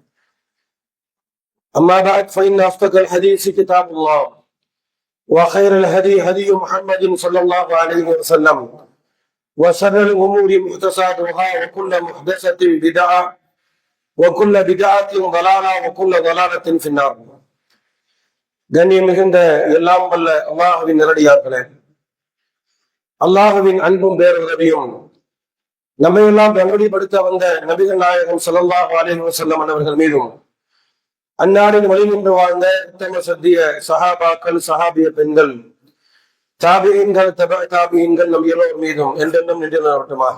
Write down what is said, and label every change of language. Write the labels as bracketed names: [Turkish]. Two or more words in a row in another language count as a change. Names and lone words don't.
[Arabic] أما بعد فإن أصدق الحديث كتاب الله وخير الهدي هدي محمد صلى الله عليه وسلم وشر الأمور محدثاتها وكل محدثة بدعة وكل بدعة ضلالة وكل ضلالة في النار. [Tamil] கண்ணியம் மிகுந்த எல்லாம் வல்ல அல்லாஹ்வின் நேரடியார்களே, அல்லாஹ்வின் அன்பும் பேருதவியும் நம்மையெல்லாம் நல்வழிப்படுத்த வந்த நபிகள் நாயகம் [Arabic] صلى الله عليه وسلم [Tamil] அவர்கள் மீதும் அந்நாளின் வழி நின்று வாழ்ந்த உத்தம சத்திய சஹாபாக்கள், சஹாபிய பெண்கள், தாபியீன்கள், தாபியீன்கள் நம் எல்லோர் மீதும் என்றென்றும் நின்று நிலவட்டுமாக.